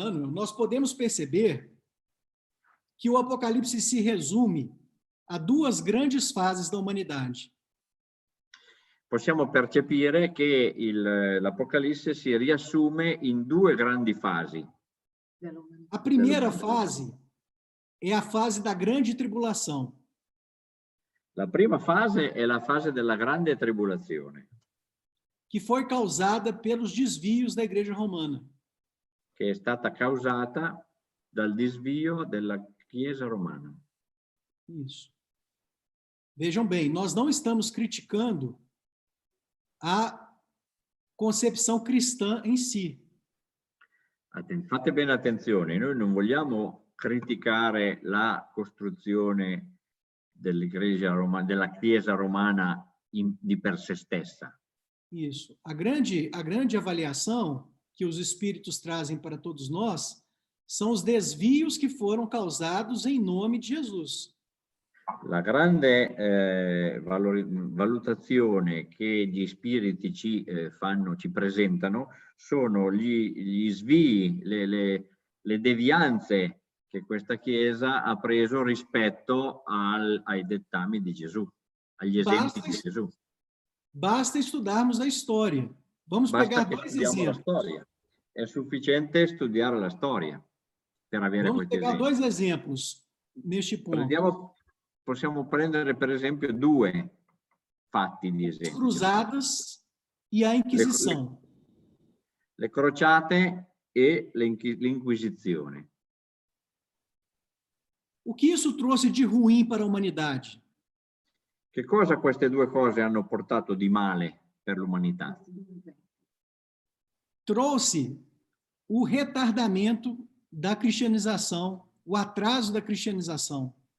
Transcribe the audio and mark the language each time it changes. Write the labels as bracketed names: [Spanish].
[Portuguese] nós podemos perceber que o Apocalipse se resume a duas grandes fases da humanidade. [Italian] possiamo percepire che l'Apocalisse si riassume in due grandi fasi. [Portuguese] A primeira fase é a fase da grande tribulação. [Italian] La prima fase è la fase della grande tribolazione, [Portuguese] Que foi causada pelos desvios da Igreja Romana. [Italian] che è stata causata dal disvio della Chiesa romana. [Portuguese] Isso. Vejam bem, nós não estamos criticando a concepção cristã em si. [Italian] Fate bene attenzione, noi non vogliamo criticare la costruzione della Chiesa romana di per sé stessa. [Portuguese] Isso. A grande avaliação que os espíritos trazem para todos nós são os desvios que foram causados em nome de Jesus. [Italian] La grande valutazione che gli spiriti ci presentano sono gli svii, le devianze che questa Chiesa ha preso rispetto ai dettami di Gesù, agli esempi di Gesù. [Portuguese] Basta estudarmos a storia. Vamos pegar dois exemplos. [Italian] È sufficiente studiare la storia per avere [Portuguese] Vamos [Italian] questi [Portuguese] pegar [Italian] esempi. [Portuguese] dois exemplos neste ponto. [Italian] Possiamo prendere per esempio due fatti di esempio. [Portuguese] Cruzadas e a Inquisição. [Italian] Le crociate e l'Inquisizione. [Portuguese] O que isso trouxe de ruim para a humanidade? [Italian] Che cosa queste due cose hanno portato di male per l'umanità? [Portuguese] Trouxe o retardamento da cristianização, o atraso da cristianização.